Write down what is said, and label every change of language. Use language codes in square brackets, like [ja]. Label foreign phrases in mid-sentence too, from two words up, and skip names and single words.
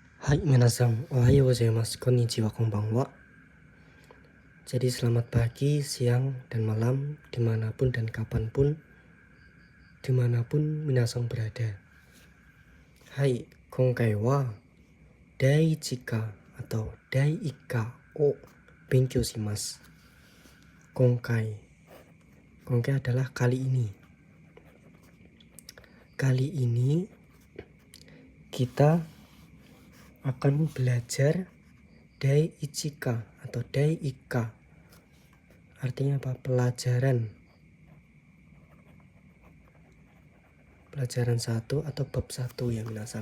[ja] はい皆さん、おはようございます、こんにちは、こんばんは. [id] Jadi selamat pagi, siang, dan malam, dimanapun dan kapanpun, dimanapun minasan berada. [ja] はい、今回は第一課 atau 第課を勉強します. [id] Konkai adalah kali ini. Kali ini kita akan belajar Daichika atau Daika. Artinya apa? Pelajaran 1 atau bab 1 ya minasan.